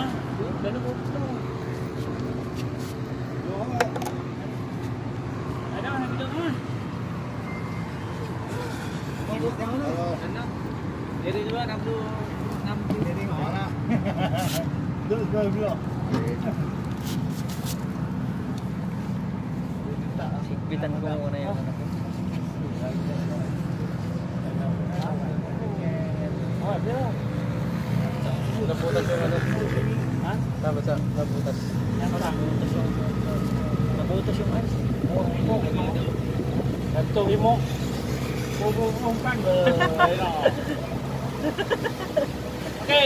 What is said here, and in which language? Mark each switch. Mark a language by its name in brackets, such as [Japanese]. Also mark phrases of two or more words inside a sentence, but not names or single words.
[Malay] Penuh penuh. Ada nak hidup ah. Hidup yang mana? Jadi dua 60. Ini mana? Dua. [Filipino] Higpitan ko muna yung ano ko. Nabutas yung ano. Ha? Tapos nabutas. Yan ko lang. Nabutas yung ice. [Malay] Satu lima. Umpan Okey.